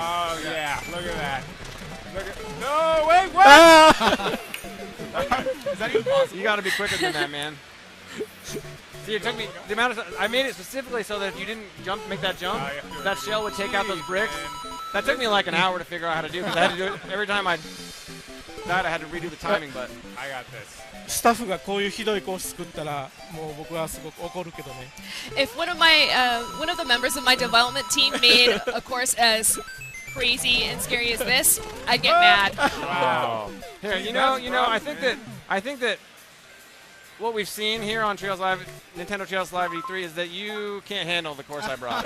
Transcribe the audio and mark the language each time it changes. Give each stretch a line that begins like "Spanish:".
English: Oh yeah, look at that. Look at no, wait, what? Is that even possible? You got to be quicker than that, man. See, it took me the amount of I made it specifically so that if you didn't make that jump, Oh, you have to that shell would take out those bricks. Man. That took me like an hour to figure out how to do because I had to do it every time I died. I had to redo the timing, but I got this.
Japanese: スタッフがこういうひどいコース作ったらもう僕はすごく怒るけどね。
English: If one of the members of my development team made a course as crazy and scary as this, I'd get mad. Wow. here, you know, I think that what we've seen here on Treehouse Live, Nintendo Treehouse Live E3 is that you can't handle the course I brought.